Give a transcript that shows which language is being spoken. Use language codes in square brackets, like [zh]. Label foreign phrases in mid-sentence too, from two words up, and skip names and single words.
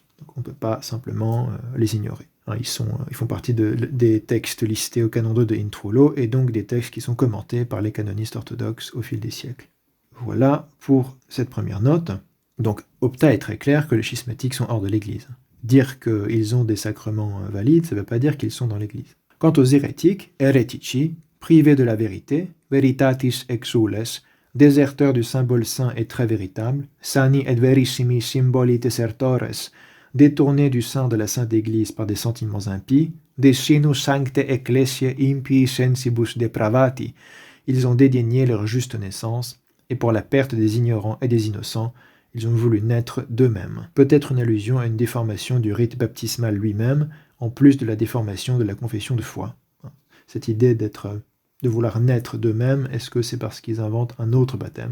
[fr] Donc on ne peut pas simplement les ignorer. Ils font partie des textes listés au canon 2 de Intrulo, et donc des textes qui sont commentés par les canonistes orthodoxes au fil des siècles. Voilà pour cette première note. Donc Opta est très clair que les schismatiques sont hors de l'Église. Dire qu'ils ont des sacrements valides, ça ne veut pas dire qu'ils sont dans l'Église. Quant aux hérétiques, heretici, privés de la vérité, [la] veritatis exules, [fr] déserteurs du symbole saint et très véritable, [la] sani et verissimi symboli desertores, [fr] détournés du sein de la Sainte Église par des sentiments impies, [la] desinu sancte ecclesiae impii sensibus depravati, [fr] ils ont dédaigné leur juste naissance, et pour la perte des ignorants et des innocents, ils ont voulu naître d'eux-mêmes. Peut-être une allusion à une déformation du rite baptismal lui-même, en plus de la déformation de la confession de foi. Cette idée de vouloir naître d'eux-mêmes, est-ce que c'est parce qu'ils inventent un autre baptême?